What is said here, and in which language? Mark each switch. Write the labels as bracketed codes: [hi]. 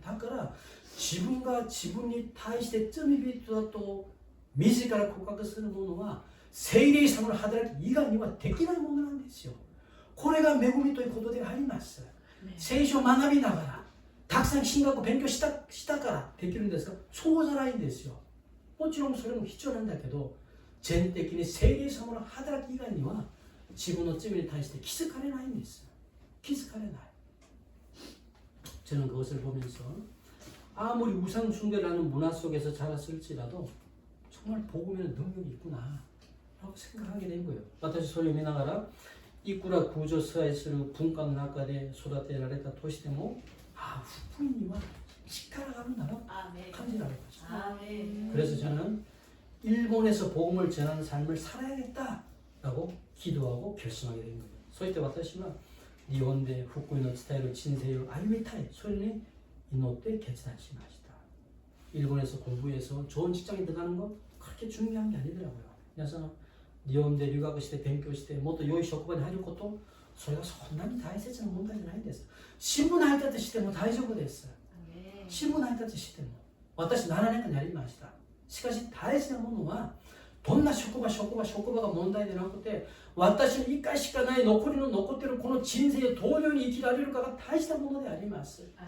[ja] だから自分が自分に対して罪人だと自ら告白するものは聖霊様の働き以外にはできないものなんですよ。これが恵みということであります。聖書を学びながら 닭상 신가고 勉強したからできるんですかそうじゃないんですよ。もちろんそれも必要なんだけど全的に聖霊様の働き以外には自分の罪に対して気づかれないんです。気づかれない。 [ko] 저는 그것을 보면서 아무리 우상 숭배라는 문화 속에서 자랐을지라도 정말 복음에는 능력이 있구나 라고 생각하게 된 거예요. [ja] 私それを見ながらいくら구조支配する文化の中で育てられた都市でも福音には力があるんだな感じられました. [ko] 그래서 저는 일본에서 복음을 전하는 삶을 살아야겠다라고 기도하고 결심하게 된 거예요. [ja] そうして私は日本で福音の伝える人生を歩みたいそれに祈って決断しました. [ko] 일본에서 공부해서 좋은 직장에 들어가는 건 그렇게 중요한 게 아니더라고요. 그래서 일본에 [ja] 留学して勉強してもっと良い職場に入ることそれがそんなに大切な問題じゃないんです。新聞配達しても大丈夫です。新聞配達しても私7年間やりました。しかし大事なものはどんな職場が問題でなくて私に1回しかない残っているこの人生をどのように生きられるかが大事なものであります。